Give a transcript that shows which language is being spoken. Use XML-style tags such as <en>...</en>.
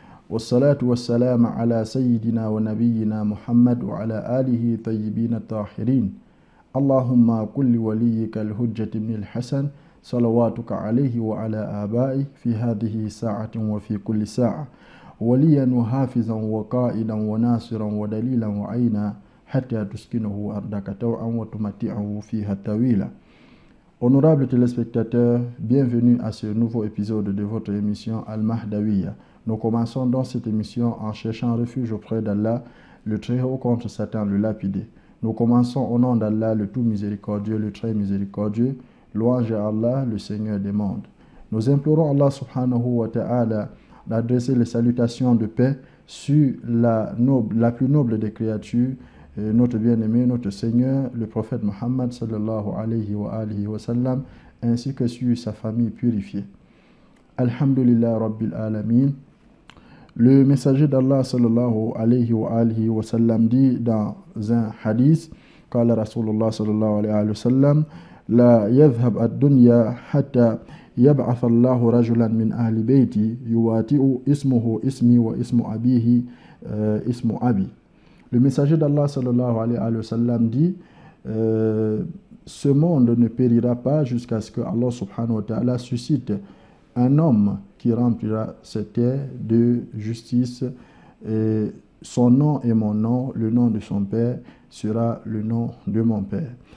<ar>والصلاة والسلام على سيدنا ونبينا محمد وعلى آله طيبين الطاهرين اللهم كل وليك الحجة بن الحسن صلواتك عليه وعلى آبائه في هذه الساعة وفي كل ساعة وليا وحافظا وقائدا وناصرا ودليلا وعينا حتى تسكنه أرضك طوعا وتمتعه فيها طويلا.</ar> <fr>Honorables téléspectateurs, bienvenue à ce nouveau épisode de votre émission Al-Mahdawiya. Nous commençons dans cette émission en cherchant refuge auprès d'Allah, le Très-Haut contre Satan, le lapidé. Nous commençons au nom d'Allah, le tout miséricordieux, le très miséricordieux, louange à Allah, le Seigneur des mondes. Nous implorons Allah subhanahu wa ta'ala d'adresser les salutations de paix sur la plus noble des créatures, notre bien-aimé, notre Seigneur, le prophète Muhammad sallallahu alayhi wa sallam, ainsi que sur sa famille purifiée.</fr> <ar>Alhamdulillah Rabbil Alamin.</ar> <fr>Le messager d'Allah sallallahu alayhi wa sallam dit dans un hadith,</fr> <ar>قال رسول الله صلى الله عليه وسلم لا يذهب الدنيا حتى يبعث الله رجلا من أهل بيتي يواتئ اسمه اسمي واسم أبيه اسم أبي.</ar> <fr>Le messager d'Allah sallallahu alayhi wa sallam dit ce monde ne périra pas jusqu'à ce que Allah subhanahu wa ta'ala suscite un homme qui remplira cette terre de justice. Et son nom est mon nom, le nom de son père sera le nom de mon père.</fr>